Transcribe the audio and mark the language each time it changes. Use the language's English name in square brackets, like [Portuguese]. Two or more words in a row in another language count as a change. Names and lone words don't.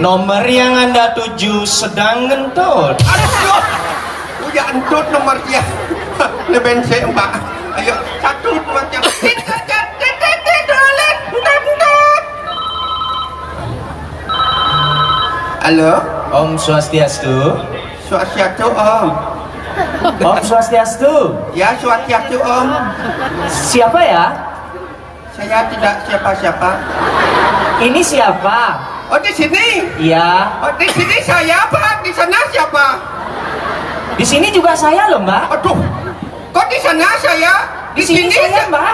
[Indonesian] Nomor yang Anda tuju sedang ngentut. Aduh, udah entut nomor dia. Lebih mbak. Ayo 1, 2, 3. Halo, Om Swastiastu. Swastiastu Om. Om Swastiastu. Ya Swastiastu Om. Siapa ya? Saya tidak siapa-siapa. Ini siapa? Oh di sini? Iya. Oh di sini saya Pak. Di sana siapa? Di sini juga saya loh, Mbak. Aduh, kok di sana saya? Di sini saya, Mbak.